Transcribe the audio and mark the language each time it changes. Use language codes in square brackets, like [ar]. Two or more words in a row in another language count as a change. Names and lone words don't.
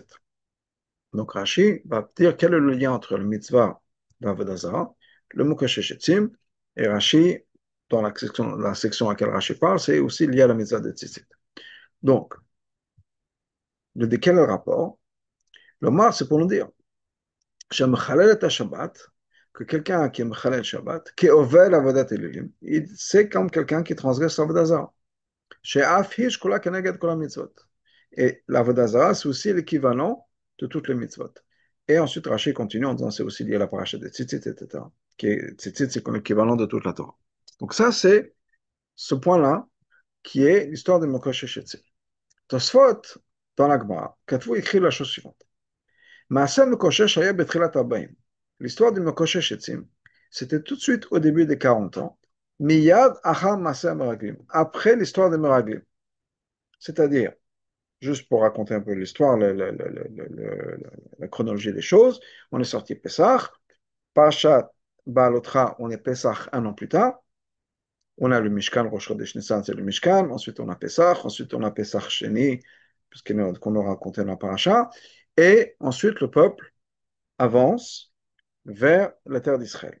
[fr] Donc Rashi va dire quel est le lien entre le mitzvah d' [he] עבודה זרה, [fr] le [he] מקושש עצים, [fr] et Rashi, dans la section à laquelle Rashi parle, c'est aussi lié à la mitzvah de Tzitzit. Donc, de quel est le rapport? Le mar, c'est pour nous dire [he] שמחלל את השבת, [fr] que quelqu'un qui est [he] מחלל שבת, [fr] qui [he] עובר לעבודת אלילים, [fr] c'est comme quelqu'un qui transgresse l' [he] עבודה זרה. שאף היא שקולה כנגד כל המצוות. [fr] Et l'avodah zara, c'est aussi l'équivalent de toutes les mitzvot. Et ensuite, Rashi continue en disant c'est aussi lié à la paracha de Tzitzit, etc. Tzitzit, c'est comme l'équivalent de toute la Torah. Donc ça, c'est ce point-là qui est l'histoire de [he] מקושש עצים. [fr] Tosfot, dans la Gemara, Katvu écrit la chose suivante. [he] מעשה מקושש היה בתחילת 40. [fr] L'histoire du [he] מקושש עצים, [fr] c'était tout de suite au début des 40 ans, [he] מיד אחר מעשה המרגלים, [fr] après l'histoire des Meraglim. C'est-à-dire, juste pour raconter un peu l'histoire, la chronologie des choses, on est sorti Pessah, Parashat Baalotra, on est Pessah un an plus tard, on a le Mishkan, [he] ראש חודש ניסן, [fr] c'est le Mishkan, ensuite on a Pessah, ensuite on a [he] פסח שני, [fr] qu'on aura raconté dans la paracha, et ensuite le peuple avance vers la terre d'Israël.